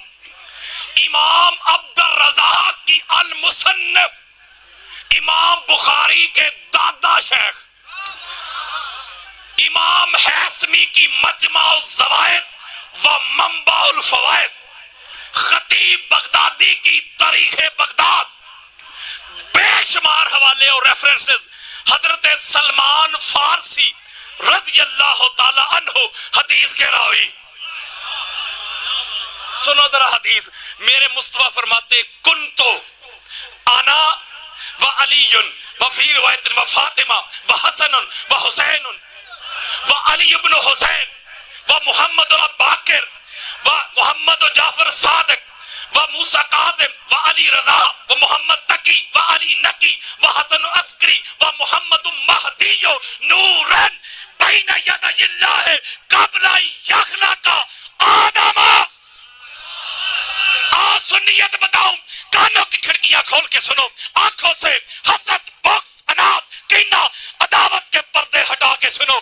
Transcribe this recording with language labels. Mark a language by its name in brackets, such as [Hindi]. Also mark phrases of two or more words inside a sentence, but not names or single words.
[Urdu] امام عبد الرزاق کی المصنف, امام بخاری کے دادا شیخ, امام حیثمی کی مجمع الزوائد و منبع الفوائد, خطیب بغدادی کی تاریخ بغداد, بے شمار حوالے اور ریفرنسز. حضرت سلمان فارسی رضی اللہ تعالی عنہ حدیث کے راوی. سنو ذرا حدیث. میرے مصطفیٰ فرماتے [Arabic] کنتو انا و علی و فی روایت و فاطمہ و حسن و حسین و علی ابن حسین و محمد الباقر و محمد جعفر صادق و موسیٰ کاظم و علی رضا و محمد تقی و علی نقی و حسن عسکری و محمد مہدی نورن بین یدی اللہ قبل یخلق آدم. [Urdu] سنیت بتاؤں, کانوں کی کھڑکیاں کھول کے سنو, آنکھوں سے حسد, بغض, اناد, کینہ, عداوت کے پردے ہٹا کے سنو.